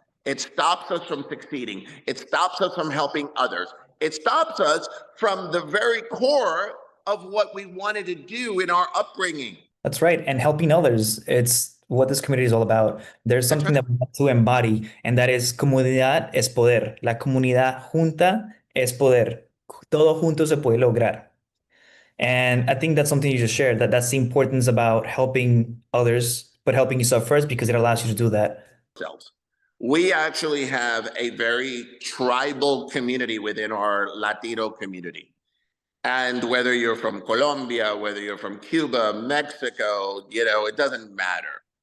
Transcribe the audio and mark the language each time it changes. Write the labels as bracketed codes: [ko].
[en] It stops us from succeeding. It stops us from helping others. It stops us from the very core of what we wanted to do in our upbringing. That's right. And helping others, it's what this community is all about. There's something right. that we want to embody, and that is [es] comunidad es poder. La comunidad junta es poder. Todo junto se puede lograr. [en] And I think that's something you just shared, that's the importance about helping others, but helping yourself first because it allows you to do that. We actually have a very tribal community within our Latino community. And whether you're from Colombia, whether you're from Cuba, Mexico, it doesn't matter.